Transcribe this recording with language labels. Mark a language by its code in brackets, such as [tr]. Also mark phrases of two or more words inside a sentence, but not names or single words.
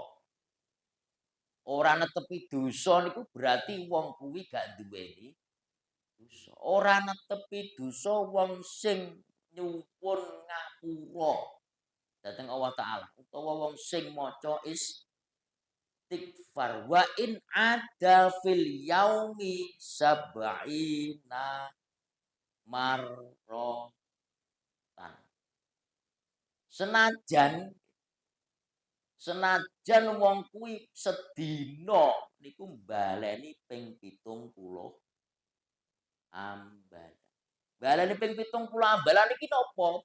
[jv] Ora netepi dosa niku berarti wong kuwi gak duweni dosa. Ora netepi dosa wong sing nyuwun ngapura dhateng Allah Ta'ala utawa wong sing maca istighfar [ar] wa in ada fil yaumi sab'ina marratan. [jv] Senajan wong kuwi sedina niku mbaleni ping 70 ambalan. Baleni ping 70 ambalan iki napa?